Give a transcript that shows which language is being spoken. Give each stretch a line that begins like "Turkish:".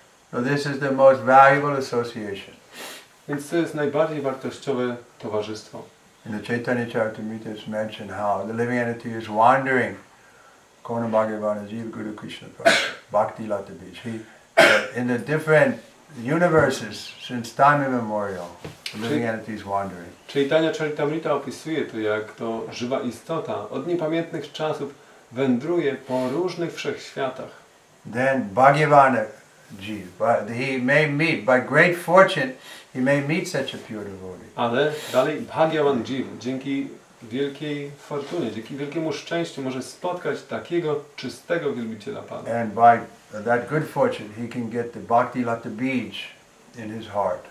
English: So this is the most valuable association.
Polish: Więc to jest najbardziej wartościowe towarzystwo.
English: In the Chaitanya Charitamrita it's mentioned how the living entity is wandering.
Sanskrit: Kona Bhagavana Jiva Guru Krishna Bhakti Lata Beach.
English: In the different universes since time immemorial, the living entity is wandering.
Polish: Chaitanya Charitamrita opisuje to, jak to żywa istota od niepamiętnych czasów wędruje po różnych wszechświatach.
English: Then Bhagavana Jiva, he may meet, by great fortune, he may meet such a pure devotee.
Polish: Ale dalej Bhagavan Jiva, dzięki wielkiej fortunie, dzięki wielkiemu szczęściu może spotkać takiego czystego wielbiciela Pana.
English: And by that good fortune, he can get the Bhakti Lata Beach in his heart.